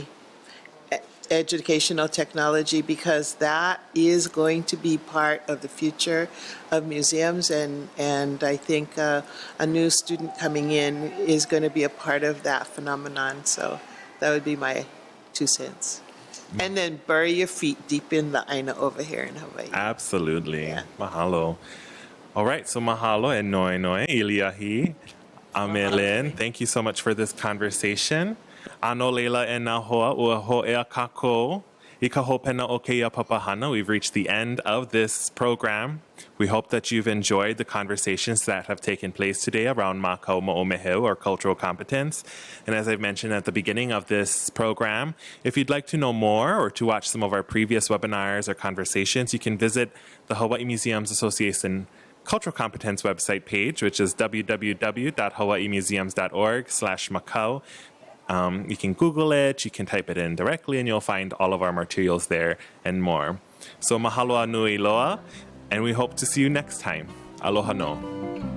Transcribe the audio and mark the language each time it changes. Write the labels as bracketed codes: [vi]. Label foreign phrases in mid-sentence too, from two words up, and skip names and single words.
[en] Educational technology, because that is going to be part of the future of museums, and I think a new student coming in is going to be a part of that phenomenon. So that would be my 2 cents. And then bury your feet deep in the aina over here in Hawaii. Absolutely. Yeah. Mahalo. All right, so mahalo and noi iliahi. Amelin, thank you so much for this conversation. [haw] Ano leila e nā hoa ua hoʻea kākou I ka hopena o keia papahana. [en] We've reached the end of this program. We hope that you've enjoyed the conversations that have taken place today around [haw] Mākau moʻomeheu, [en] or cultural competence. And as I've mentioned at the beginning of this program, if you'd like to know more or to watch some of our previous webinars or conversations, you can visit the Hawaiʻi Museums Association Cultural Competence website page, which is www.hawaiimuseums.org/Mākau. You can Google it, you can type it in directly, and you'll find all of our materials there and more. So [haw] mahalo nui loa, [en] and we hope to see you next time. [haw] Aloha no.